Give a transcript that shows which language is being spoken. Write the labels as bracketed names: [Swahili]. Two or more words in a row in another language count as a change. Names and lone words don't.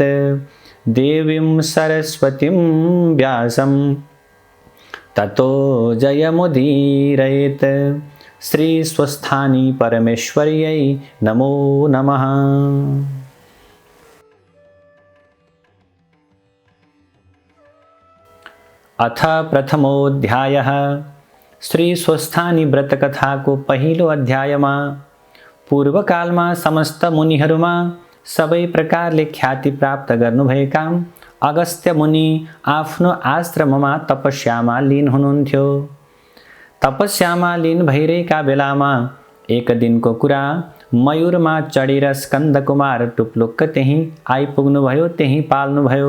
[Sanskrit] देवीं सरस्वतीं व्यासं ततो जयमुदीरयेत्। श्री स्वस्थानी परमेश्वर्यै नमो नमः। अथ प्रथमोऽध्यायः। [Nepali] श्री स्वस्थानी व्रत कथा को पहिलो अध्यायमा पूर्वकालमा समस्त मुनिहरूमा सबै प्रकारले ख्याति प्राप्त गर्नुभएका अगस्त्य मुनि आफ्नो आश्रममा तपस्यामा लीन हुनुहुन्थ्यो। तपस्यामा लीन भइरहेका बेलामा एक दिनको कुरा मयूरमा चढेर स्कन्द कुमार टुप्लुक्क त्यहीँ आइपुग्नुभयो, त्यहीँ पाल्नुभयो।